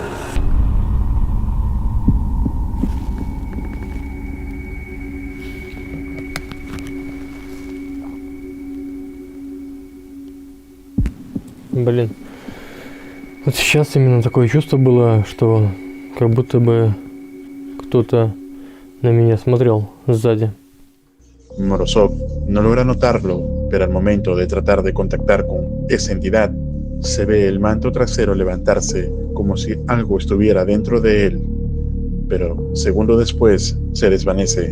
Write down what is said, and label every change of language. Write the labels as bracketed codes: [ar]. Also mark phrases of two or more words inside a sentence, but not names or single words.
[ru] Блин. Вот сейчас именно такое чувство было, что как будто бы кто-то на меня смотрел sзади. [es] Morozov no logra notarlo, pero al momento de tratar de contactar con esa entidad, se ve el manto trasero levantarse como si algo estuviera dentro de él, pero segundo después se desvanece.